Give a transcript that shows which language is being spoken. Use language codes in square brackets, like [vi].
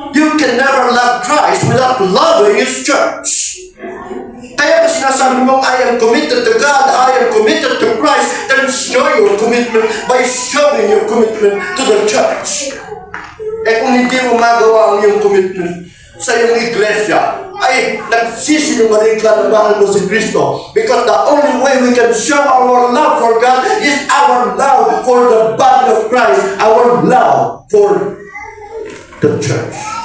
[en] You can never love Christ without loving His church. [tl] Kaya kung sinasabi mo, [en] I am committed to God, I am committed to Christ, then show your commitment by showing your commitment to the church. [tl] Eh kung hindi mo magawa ang iyong commitment sa iyong iglesia, ay nagsisinungaling ka na mahal mo si Kristo. [en] Because the only way we can show our love for God is our love for the body of Christ, our love for the church.